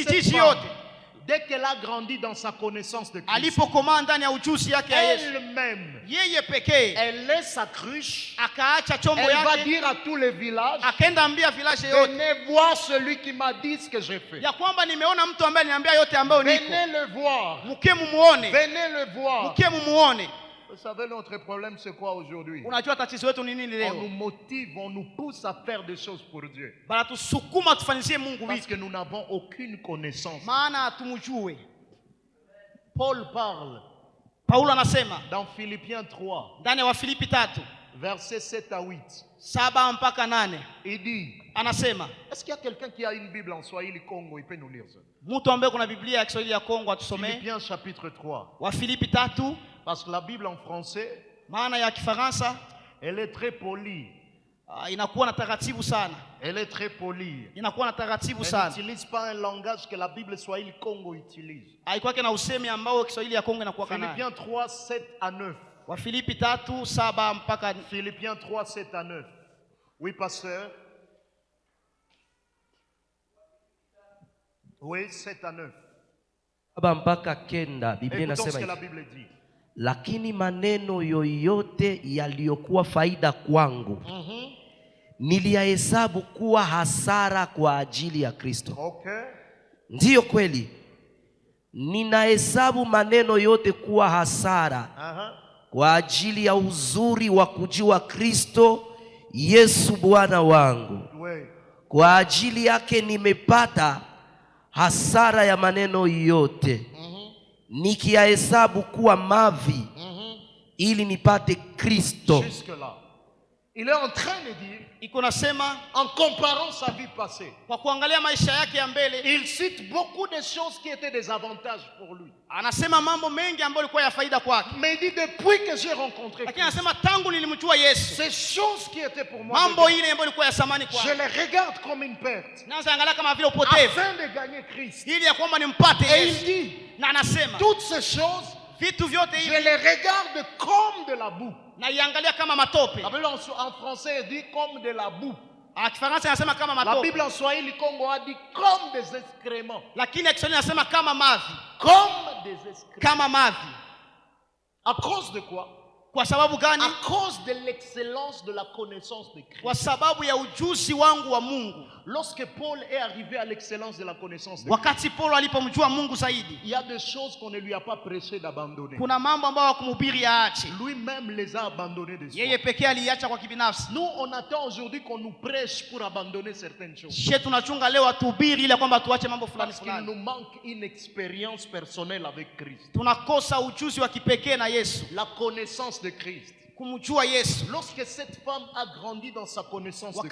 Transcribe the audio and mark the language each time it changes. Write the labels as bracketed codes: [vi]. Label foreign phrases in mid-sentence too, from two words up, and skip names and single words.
[sw] kijiji [fr] femme, [sw] yote. [fr] dès qu'elle a grandi dans sa connaissance de Christ, [sw] Alipokomaa ndani ya ujuzi yake ya Yesu, [fr] elle-même, [sw] yeye pekee [fr] elle laisse sa cruche. [sw] akaacha chombo [fr] Elle va [sw] yake, [fr] dire à tous les villages, [sw] akaenda ambia village yote [fr] venez voir celui qui m'a dit ce que j'ai fait. [sw] ya kwamba nimeona mtu ambaye aliniambia yote ambayo niko. [fr] Venez le voir. [sw] Mke mumuone, [fr] Venez le voir. [sw] mke mumuone. [fr] Vous savez, notre problème, c'est quoi aujourd'hui? [sw] Unajua tatizo letu ni nini [fr] On nous [sw] leo? [fr] motive, on nous pousse à faire des choses pour Dieu. [sw] Banatusukuma tufanyizie Mungu [fr] Parce [sw] vitu, [fr] que nous n'avons aucune connaissance. [sw] maana hatumjue. [fr] Paul parle [sw] Paulo anasema [fr] dans Philippiens 3, [sw] ndani ya Wafilipi 3 [fr] versets 7 à 8. [sw] 7 mpaka 8, [fr] Il dit, [sw] anasema [fr] est-ce qu'il y a quelqu'un qui a une Bible en Swahili Congo? Il peut nous lire ça. [sw] mtu ambaye kuna Biblia ya Kiswahili ya Kongo atusomee [fr] Philippiens chapitre 3. [sw] Wafilipi 3, [fr] Parce que la Bible en français, [sw] maana ya Kifaransa [fr] elle est très polie. [sw] inakuwa na taratibu sana, [fr] Elle est très polie. [sw] inakuwa na taratibu [fr] Elle [sw] sana, [fr] n'utilise pas un langage que la Bible Swahili Congo utilise. [sw] haikuwa na usemi ambao Kiswahili ya Kongo inakuwa nayo. [fr] Philippiens 3, 7 à 9. [sw] Wafilipi 3, 7 mpaka [fr] Philippiens 3, 7 à 9. Oui, pasteur. Oui, 7 à 9. [sw] 7 mpaka 9, Biblia [fr] Écoutons ce [sw] inasema [fr] que la [sw] hivi: [fr] Bible dit. [sw] lakini maneno yoyote yaliyokuwa faida kwangu niliyahesabu kuwa hasara kwa ajili ya Kristo. Okay. Ndiyo kweli, ninahesabu maneno yote kuwa hasara kwa ajili ya uzuri wa kujua Kristo Yesu Bwana wangu. [fr] Oui. [sw] Kwa ajili yake nimepata hasara ya maneno yote, nikiyahesabu kuwa mavi ili nipate Kristo. [fr] Jusque-là. Il est en train de dire, [sw] iko nasema [fr] en comparant sa vie passée, [sw] kwa kuangalia maisha yake ya mbele, [fr] il cite beaucoup de choses qui étaient des avantages pour lui. [sw] anasema mambo mengi ambayo ilikuwa ya faida kwake, [fr] Mais il dit, depuis que j'ai rencontré [sw] lakini [fr] Christ, [sw] anasema tangu nilimjua Yesu, [fr] ces choses qui étaient pour moi, [sw] mambo ile ambayo ilikuwa ya samani [fr] je [sw] kwake [fr] les regarde comme une perte, [sw] naanza angalia kama vile upotevu, [fr] afin de gagner Christ. [sw] ili ya kwamba nimpate [fr] Et il [sw] Yesu. [fr] dit, [sw] Na anasema [fr] toutes ces choses, [sw] vitu vyote [fr] je [sw] hivi [fr] les regarde comme de la boue. [sw] na iangalia kama matope. [fr] La Bible en français dit comme de la boue. [sw] Kifaransa anasema kama [fr] La [sw] matope, [fr] Bible en Swahili Congo a dit comme des excréments. [sw] lakini ya Kiswahili anasema kama mavi, [fr] Comme des excréments. [sw] kama mavi. [fr] À cause de quoi? [sw] Kwa sababu gani? [fr] À cause de l'excellence de la connaissance de Christ. [sw] Kwa sababu ya ujuzi wangu wa Mungu. [fr] Lorsque Paul est arrivé à l'excellence de la connaissance de Christ, [sw] Wakati Paulo alipomjua Mungu zaidi, [fr] il y a des choses qu'on ne lui a pas prêché d'abandonner. [sw] kuna mambo ambayo hakumhubiri aache, [fr] Lui-même les a abandonnés de soi. [sw] yeye pekee aliacha kwa kibinafsi. [fr] Nous, on attend aujourd'hui qu'on nous prêche pour abandonner certaines choses. [sw] Sisi tunachunga leo atuhubiri ile kwamba tuache mambo fulani [fr] Parce qu'il [sw] fulani. [fr] nous manque une expérience personnelle avec Christ. [sw] Tunakosa ujuzi wa kipekee na Yesu, [fr] La connaissance de Christ. [sw] kumjua Yesu. [fr] Lorsque cette femme a grandi dans sa connaissance de